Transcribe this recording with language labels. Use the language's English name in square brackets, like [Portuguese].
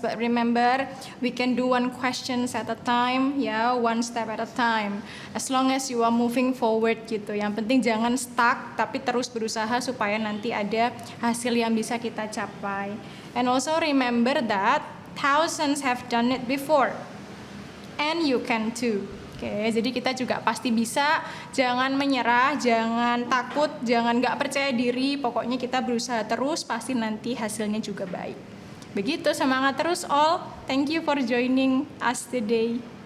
[English] But remember, we can do one questions at a time, ya, one step at a time. As long as you are moving forward [Indonesian] gitu. Yang penting jangan stuck, tapi terus berusaha supaya nanti ada hasil yang bisa kita capai. [English] And also remember that thousands have done it before. And you can too. [Indonesian] Oke, jadi kita juga pasti bisa. Jangan menyerah, jangan takut, jangan nggak percaya diri. Pokoknya kita berusaha terus, pasti nanti hasilnya juga baik. Begitu, semangat terus all. [English] Thank you for joining us today.